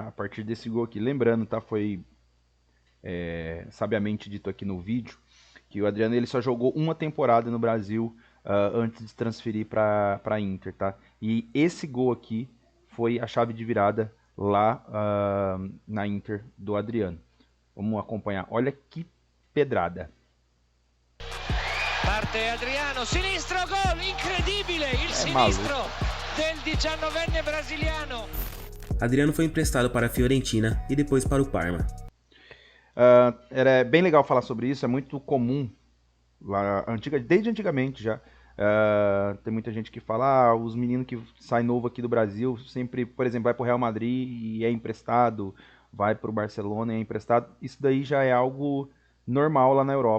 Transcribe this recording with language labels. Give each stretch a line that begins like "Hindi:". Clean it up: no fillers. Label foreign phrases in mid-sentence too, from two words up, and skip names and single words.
Portuguese: A partir desse gol aqui, lembrando, tá? Foi sabiamente dito aqui no vídeo, que o Adriano ele só jogou uma temporada no Brasil antes de se transferir para a Inter, tá? E esse gol aqui foi a chave de virada lá na Inter do Adriano. Vamos acompanhar. Olha que pedrada.
Italian: Parte Adriano, sinistro, gol, incredibile, il sinistro del 19enne brasiliano.
Portuguese: Adriano foi emprestado para a Fiorentina e depois para o Parma. Era bem legal falar sobre isso, é muito comum, lá, desde antigamente já, tem muita gente que fala, os meninos que saem novo aqui do Brasil, sempre, por exemplo, vai pro Real Madrid e é emprestado, vai pro Barcelona e é emprestado, isso daí já é algo normal lá na Europa.